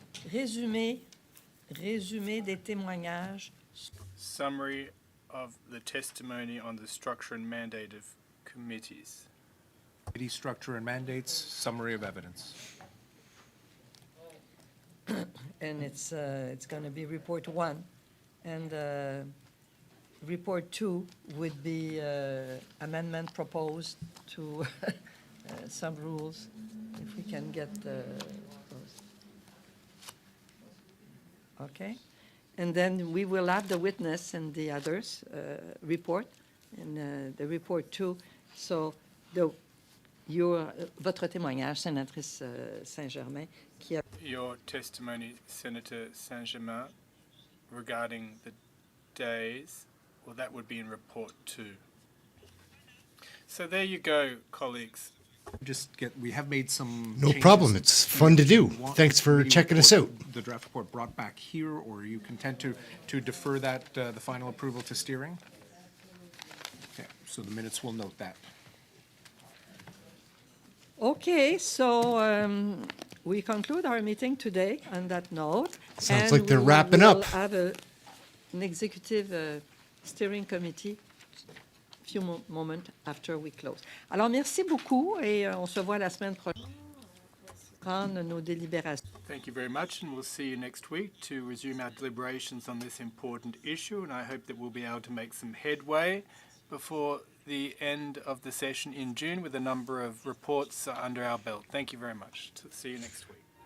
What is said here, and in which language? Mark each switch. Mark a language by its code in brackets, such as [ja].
[fr] Résumé des témoignages. [en] Summary of the testimony on the structure and mandate of committees. Committee structure and mandates, summary of evidence. And it's going to be report 1. And report 2 would be amendment proposed to some rules, if we can get those. Okay? And then we will have the witness and the others report, and the report 2. [fr] So votre témoignage, sénatrice Saint-Germain, qui a... [en] Your testimony, Senator Saint-Germain, regarding the days, well, that would be in report 2. So there you go, colleagues. We have made some No changes. problem. It's fun to do. Thanks for Committee checking us out. report, the draft report brought back here, or are you content to defer that, the final approval to steering? Okay, so the minutes will note that. Okay, so we conclude our meeting today on that note. Sounds like they're wrapping up. We'll have an executive steering committee few moments after we close. [fr] Alors, merci beaucoup et on se voit la semaine prochaine pour prendre nos délibérations. [en] Thank you very much, and we'll see you next week to resume our deliberations on this important issue, and I hope that we'll be able to make some headway before the end of the session in June with a number of reports under our belt. Thank you very much. See you next week.